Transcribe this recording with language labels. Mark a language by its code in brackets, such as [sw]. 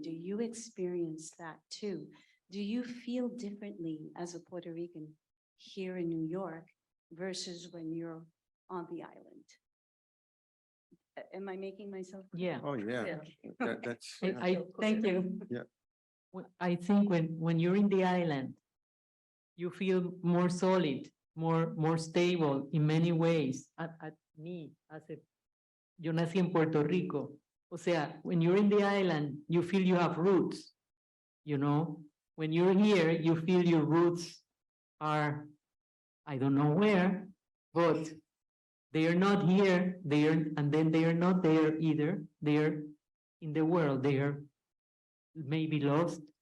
[en] Do you experience that too? Do you feel differently as a Puerto Rican here in New York versus when you're on the island? Am I making myself clear? Yeah. Oh, yeah. That's. Thank you. I think when you're in the island, you feel more solid, more stable in many ways. [es] At me, yo nací en Puerto Rico. O sea, [en] when you're in the island, you feel you have roots, you know? When you're here, you feel your roots are, I don't know where, but they are not here, and then they are not there either. They are in the world, they are maybe lost.